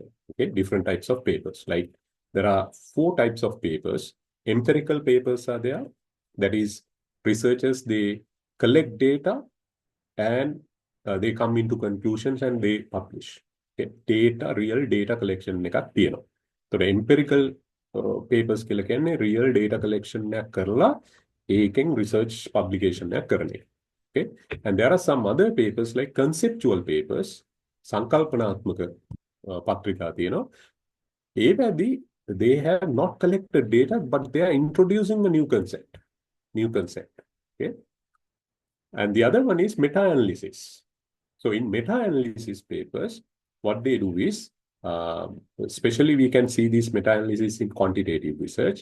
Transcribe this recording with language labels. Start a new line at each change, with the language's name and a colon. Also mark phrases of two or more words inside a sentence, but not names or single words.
English: Okay, different types of papers. Like there are 4 types of papers. Empirical papers are there. That is, researchers, they collect data and they come into conclusions and they publish. Okay. Data, real data collection
Sinhala: එකක් තියෙනවා.
English: So the empirical papers
Sinhala: කියලා කියන්නේ
English: real data collection
Sinhala: එකක් කරලා ඒකෙන්
English: research publication
Sinhala: එකක් කරන එක.
English: Okay. And there are some other papers like conceptual papers,
Sinhala: සංකල්පනාත්මක පත්‍රිකා තියෙනවා.
English: ඒවැදී they have not collected data, but they are introducing a new concept. Okay. And the other one is meta-analysis. So in meta-analysis papers, what they do is Especially we can see this meta-analysis in quantitative research.